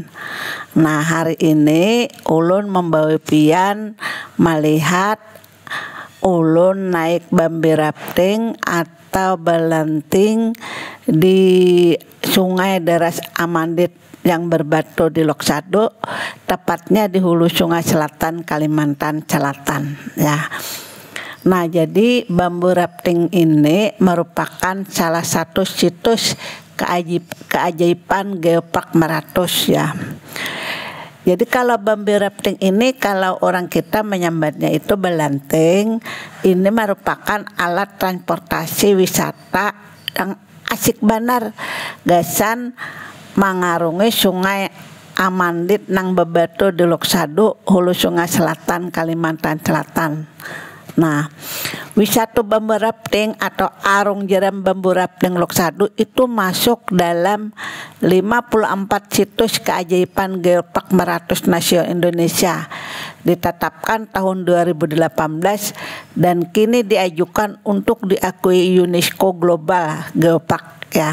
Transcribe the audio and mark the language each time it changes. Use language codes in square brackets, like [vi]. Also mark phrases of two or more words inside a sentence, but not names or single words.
[bjn] Nah, hari ini ulun membawa pian melihat ulun naik bambi rafting atau balanting di Sungai Deras Amandit yang berbatu di Loksado, tepatnya di hulu Sungai Selatan, Kalimantan Selatan ya. [id] Nah, jadi bambu rafting ini merupakan salah satu situs keajaiban Geopark Meratus ya. [bjn] Jadi kalau bambu rafting ini, kalau orang kita menyambatnya itu belanting, ini merupakan alat transportasi wisata yang asik banar gasan mengarungi Sungai Amandit nang bebatu di Loksado, hulu Sungai Selatan, Kalimantan Selatan. [id] Nah, wisata bambu rafting atau arung jeram bambu rafting Loksado itu masuk dalam 54 situs keajaiban Geopark Meratus Nasional Indonesia, ditetapkan tahun 2018 dan kini diajukan untuk diakui UNESCO Global Geopark ya.